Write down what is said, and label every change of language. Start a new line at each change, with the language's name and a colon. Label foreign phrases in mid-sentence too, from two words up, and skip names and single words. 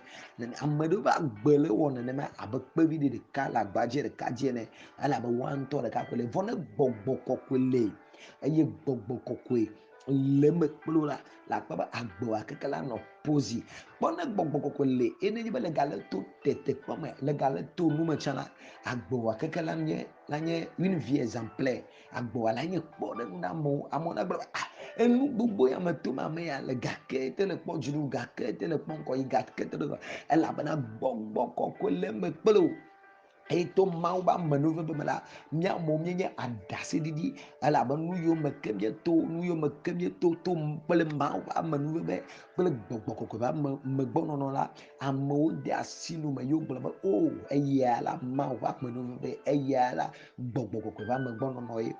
Ewe: Ame ɖewo ƒe agbe le wɔ nenema abe kpeviɖi ɖeka le agbadze ɖeka dzi ene, elabe woa ŋutɔ ɖeka koe le, vɔ ne gbɔgbɔ kɔkɔe le, eye gbɔgbɔ kɔkɔe le me kplo la akpɔ be agbewoa keke la nɔ pozi. Kpɔ ne gbɔgbɔ kɔkɔe le, ye nenye be le gale to tetekpɔ me, le gale to nu me tsã la, agbewoa keke la nye
French: une vie exemplaire,
Ewe: agbewoa la nye kpɔɖeŋu na amewo. Amewo na gblɔ be enu gbogbo ya me tom ame ya le, gake te le kpɔ dziɖuɖu, gake te le kpɔ ŋkɔ yi, gake te le, elabena gbɔgbɔ kɔkɔe le me kplo. Eye to Mawu be amenuveve me la, mía amewo míenye aɖaseɖiɖi, elabena nu yiwo me ke míeto, nu yiwo me ke míeto to kple Mawu ƒe amenuveve kple gbɔgbɔ kɔkɔe ƒe megbɔnɔnɔ la, amewo de asi nu me yewo gblɔ be o eya la Mawu ƒe amenuveve, eya la gbɔgbɔ kɔkɔe ƒe megbɔnɔnɔ ye.